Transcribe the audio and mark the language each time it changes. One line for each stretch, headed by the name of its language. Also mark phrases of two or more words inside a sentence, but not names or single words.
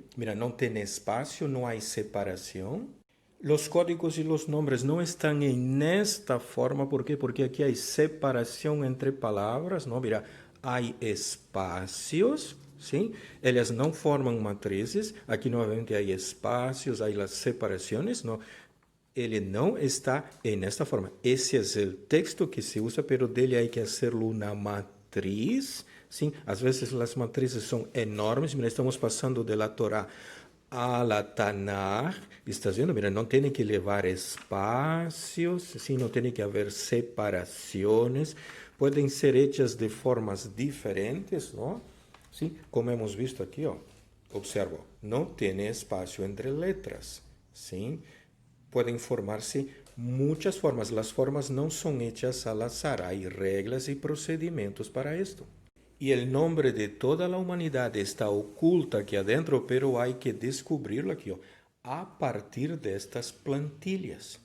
Spanish: Mira, no tiene espacio, no hay separación. Los códigos y los nombres no están en esta forma. ¿Por qué? Porque aquí hay separación entre palabras, ¿no? Mira, hay espacios, ¿sí? Ellas no forman matrices. Aquí nuevamente hay espacios, hay las separaciones, ¿no?
Portuguese: Ele não está
Spanish: en esta forma.
Portuguese: Esse é o texto que se usa,
Spanish: pero dele hay que hacerlo una matriz. ¿Sí?
Portuguese: Às vezes as matrizes são enormes.
Spanish: Mira, estamos passando de la Torá a la Tanakh. ¿Estás vendo?
Portuguese: Mira, não tem que levar espaços, ¿sí? Não tem que haver separações. Podem ser hechas de formas diferentes, ¿no? ¿Sí?
Spanish: Como hemos visto
Portuguese: aqui, ó. Observa, não tem espaço entre letras, ¿sí?
Spanish: Pueden formarse muchas formas. Las formas no son hechas al azar. Hay reglas y procedimientos para esto. Y el nombre de toda la humanidad está oculta aquí adentro, pero hay que descubrirlo aquí a partir de estas plantillas.